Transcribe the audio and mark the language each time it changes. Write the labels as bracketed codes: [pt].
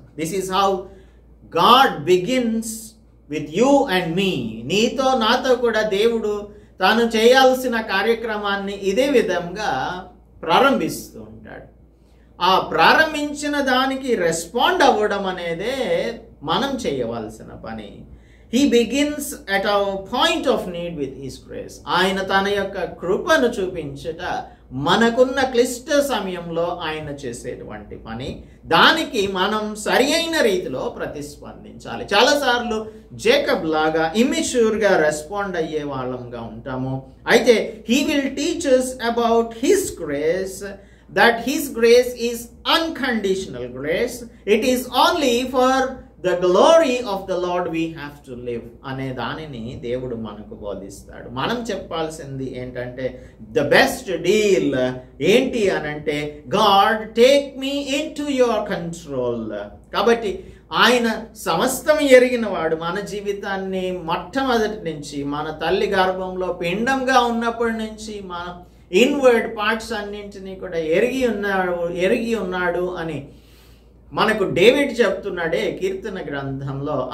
[en] This is how God begins with you and me. [te] నీతో నాతో కూడా దేవుడు తాను చేయాల్సిన కార్యక్రమాన్ని ఇదే విధంగా ప్రారంభిస్తూ ఉంటాడు. ఆ ప్రారంభించిన దానికి రెస్పాండ్ అవ్వడం అనేదే మనం చేయవలసిన పని. [en] He begins at our point of need with His grace. [te] ఆయన తన యొక్క కృపను చూపించట మనకున్న క్లిష్ట సమయంలో ఆయన చేసేటువంటి పని. దానికి మనం సరి అయిన రీతిలో ప్రతిస్పందించాలి. చాలాసార్లు జేకబ్ లాగా ఇమ్మెచ్యూర్గా రెస్పాండ్ అయ్యే వాళ్ళంగా ఉంటాము. అయితే [en] He will teach us about His grace, that His grace is unconditional grace. It is only for the glory of the Lord we have to live [te] అనే దానిని దేవుడు మనకు బోధిస్తాడు. మనం చెప్పాల్సింది ఏంటంటే, [en] the best deal [te] ఏంటి అనంటే, [en] God take me into your control. [te] కాబట్టి ఆయన సమస్తం ఎరిగిన వాడు. మన జీవితాన్ని మొట్టమొదటి నుంచి, మన తల్లి గర్భంలో పిండంగా ఉన్నప్పటి నుంచి మన ఇన్వర్డ్ పార్ట్స్ అన్నింటినీ కూడా ఎరిగి ఉన్నాడు అని మనకు డేవిడ్ చెప్తున్నాడే కీర్తన గ్రంథంలో.